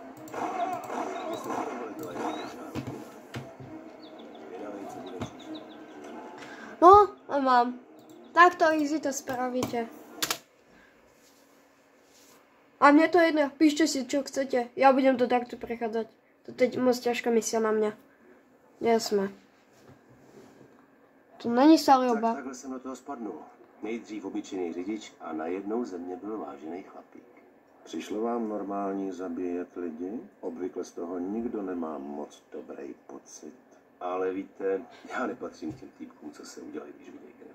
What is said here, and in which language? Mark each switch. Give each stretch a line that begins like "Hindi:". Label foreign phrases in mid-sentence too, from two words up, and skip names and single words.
Slovak: No, mám. Takto easy to spravíte. A mne to jedno, píšte si, čo chcete. Ja budem to takto prechádzať. To je moc ťažká misia na mňa. Kde sme?
Czech: To není Salioba. Takhle jsem do toho spadnul. Nejdřív obyčejný řidič a najednou ze mě byl vážený chlapík. Přišlo vám normální zabíjet lidi? Obvykle z toho nikdo nemá moc dobrý pocit. Ale víte, já nepatřím k těm týpkům, co se udělají, když vidějí krev.